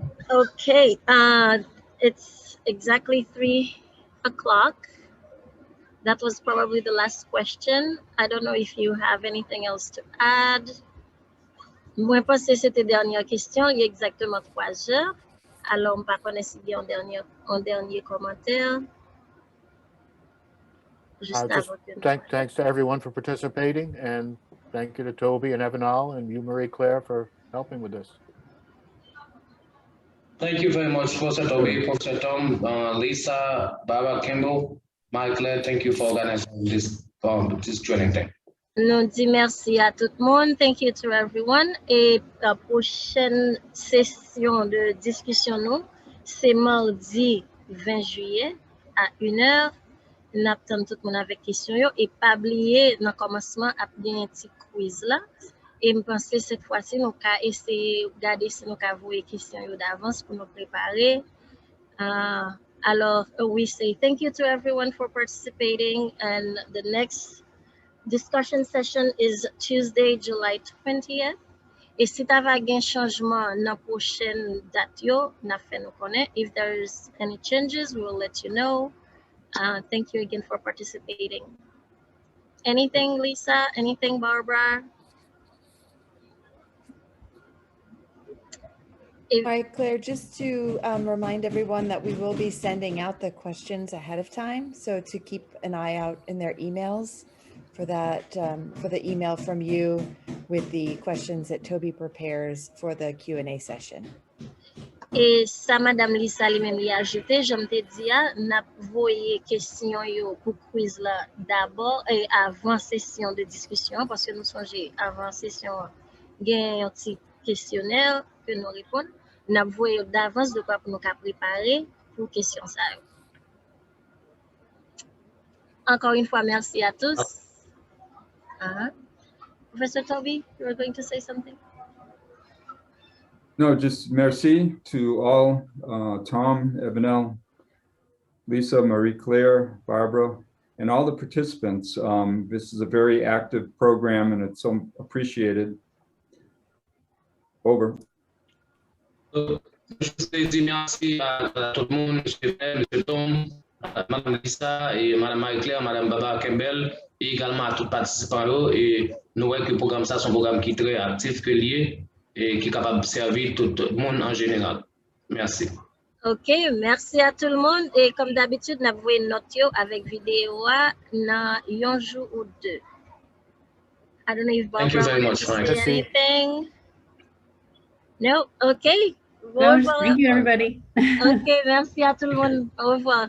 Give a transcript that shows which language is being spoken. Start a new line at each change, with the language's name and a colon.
English: Okay, it's exactly 3 o'clock. That was probably the last question. I don't know if you have anything else to add.
French: Moi, je pense que c'était la dernière question. Il y a exactement 3 heures. Alors, on ne connaît pas s'il y a un dernier commentaire. Juste
English: Just
French: avant que
English: thanks to everyone for participating, and thank you to Toby and Evanal and you, Marie Claire, for helping with this. Thank you very much, Professor Toby, Professor Tom, Lisa, Barbara Kimball, Marie Claire. Thank you for organizing this training thing.
French: Nous disons merci à tout le monde.
English: Thank you to everyone.
French: Et la prochaine session de discussion, nous, c'est mardi 20 juillet à 1h. Nous attendons tout le monde avec questions. Et pas oublier, dans le commencement, à bien un petit quiz là. Et je pense que cette fois-ci, nous allons essayer de regarder si nous avons vos questions d'avance pour nous préparer.
English: Alors, we say thank you to everyone for participating. And the next discussion session is Tuesday, July 20th.
French: Et si tu as un changement dans la prochaine date, nous fait nous connaître.
English: If there's any changes, we will let you know. Thank you again for participating. Anything, Lisa? Anything, Barbara? All right, Claire, just to remind everyone that we will be sending out the questions ahead of time. So to keep an eye out in their emails for that, for the email from you with the questions that Toby prepares for the Q&A session.
French: Et ça, Madame Lisa, lui-même, lui a ajouté, je me dit, n'a voyé question pour quiz là d'abord et avant session de discussion, parce que nous songeons avant session, il y a un petit questionnaire que nous répondons. N'a voyé d'avance de quoi pour nous préparer pour question ça. Encore une fois, merci à tous.
English: Professor Toby, you were going to say something? No, just merci to all, Tom, Evanel, Lisa, Marie Claire, Barbara, and all the participants. This is a very active program and it's so appreciated. Over.
French: Je dis merci à tout le monde, M. Tom, Mme Lisa et Mme Marie-Claire, Mme Baba Campbell, et également à tous les participants. Et nous voyons que le programme, ça, c'est un programme qui est très actif, qui est lié et qui est capable de servir tout le monde en général. Merci. OK, merci à tout le monde. Et comme d'habitude, nous avons une note avec vidéo dans un jour ou deux.
English: I don't know if Barbara wants to say anything. No? OK. No, thank you, everybody.
French: OK, merci à tout le monde. Au revoir.